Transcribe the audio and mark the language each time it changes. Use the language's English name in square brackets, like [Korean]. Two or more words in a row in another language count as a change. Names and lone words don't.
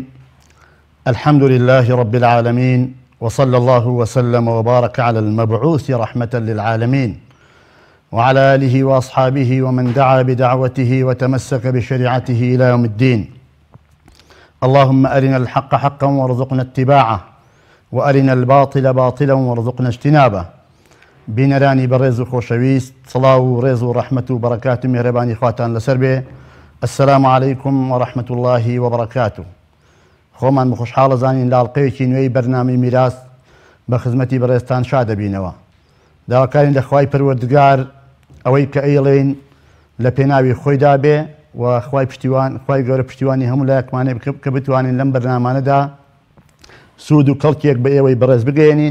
[Arabic] الحمد لله رب العالمين، وصلى الله وسلم وبارك على المبعوث رحمة للعالمين وعلى آله وأصحابه ومن دعا بدعوته وتمسك بشريعته إلى يوم الدين. اللهم أرنا الحق حقا وارزقنا اتباعه، وأرنا الباطل باطلا وارزقنا اجتنابه. [Central Kurdish] بینەرانی بەڕێز و خۆشەویست، سڵاو و ڕێز و ڕەحمەت و بەرەکات و میهرەبانی خواتان لەسەر بێ. [Arabic] السلام عليكم ورحمة الله وبركاته. [Central Kurdish] خۆمان بەخۆشحاڵە زانین لاڵقەیەکی نوێی بەرنامەی میراث بە خزمەتی بەڕێزتان شادەبینەوە. داواکارین لە خوای پەروەردگار ئەوەی کە ئەیڵێن لە پێناوی خۆیدا بێ و خوای گەورە پشتیوانی هەموو لایەکمانێ کە بتوانین لەم بەرنامانەدا سوود و کەڵکێک بە ئێوەی بەڕێز بگەێنین.